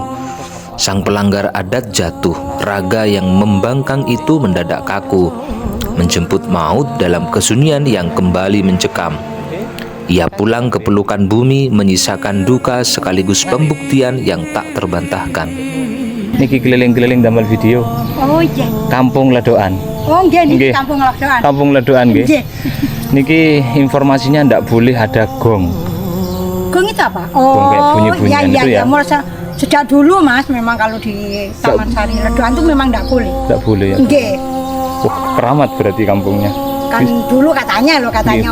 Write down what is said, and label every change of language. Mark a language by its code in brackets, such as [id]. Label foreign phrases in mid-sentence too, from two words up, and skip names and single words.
[id] Sang pelanggar adat jatuh, raga yang membangkang itu mendadak kaku, menjemput maut dalam kesunyian yang kembali mencekam. Ia pulang ke pelukan bumi, menyisakan duka sekaligus pembuktian yang tak terbantahkan. [jv] Niki keliling-keliling damel video [id] Oh iya. Kampung Ledokan. [jv] Oh nggih Nggih. niki kampung Ledokan. Kampung Ledokan nggih. Nggih. [id] Niki informasinya ndak boleh ada gong. Gong itu apa? Gong kayak Oh bunyi-bunyian iya itu ya? iya. Merasa sejak dulu Mas memang kalau di Taman Sari Ledokan itu memang enggak boleh. Ndak boleh ya. [jv] Nggih. [id] Wah, keramat berarti kampungnya. Kan dulu katanya Iya, Pak.